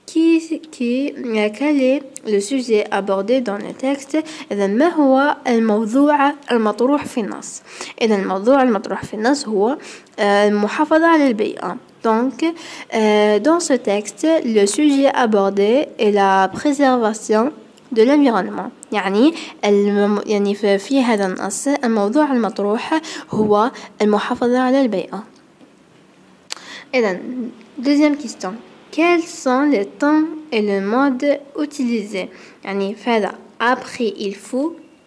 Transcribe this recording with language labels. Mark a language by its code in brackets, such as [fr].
[fr] Quel est le sujet abordé dans le texte؟ [ar] إذن ما هو الموضوع المطروح في النص؟ إذن الموضوع المطروح في النص هو المحافظة على البيئة. [fr] Donc, dans ce texte, le sujet abordé est la préservation de l'environnement. [ar] يعني في هذا النص الموضوع المطروح هو المحافظة على البيئة. إذن [fr] deuxième question. Quels sont les temps et le mode utilisés؟ [ar] يعني فهذا [fr] après il faut.